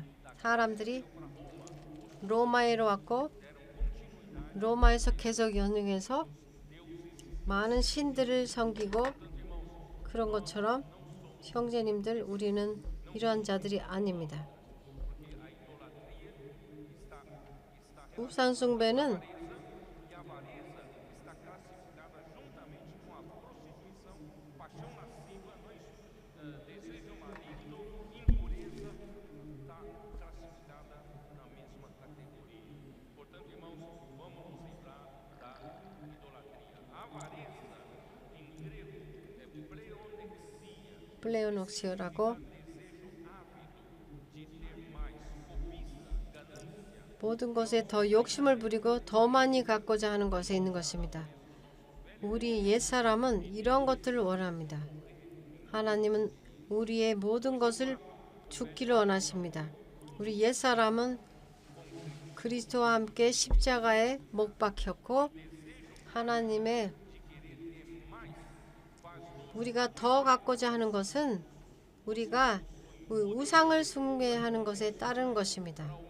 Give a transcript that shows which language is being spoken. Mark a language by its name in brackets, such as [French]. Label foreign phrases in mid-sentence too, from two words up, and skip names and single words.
[Korean] 사람들이 로마에로 왔고 로마에서 계속 연행해서 많은 신들을 섬기고 그런 것처럼 형제님들 우리는 이러한 자들이 아닙니다. 우상 숭배는 [Portuguese] E a avareza está classificada juntamente com a prostituição, paixão lasciva, não é isso? desejo maligno, impureza, está classificada na mesma categoria. Portanto, irmãos, vamos nos livrar da idolatria. Avareza, em grego, é pleonexia, [Korean] 플레오녹시오라고 [Portuguese] desejo ávido de ter mais, cobiça, ganância. [Korean] 모든 것에 더 욕심을 부리고 더 많이 갖고자 하는 것에 있는 것입니다. 우리 옛사람은 이런 것들을 원합니다. 하나님은 우리의 모든 것을 죽기를 원하십니다. 우리 옛사람은 그리스도와 함께 십자가에 못 박혔고 하나님의 우리가 더 갖고자 하는 것은 우리가 우상을 숭배하는 것에 따른 것입니다.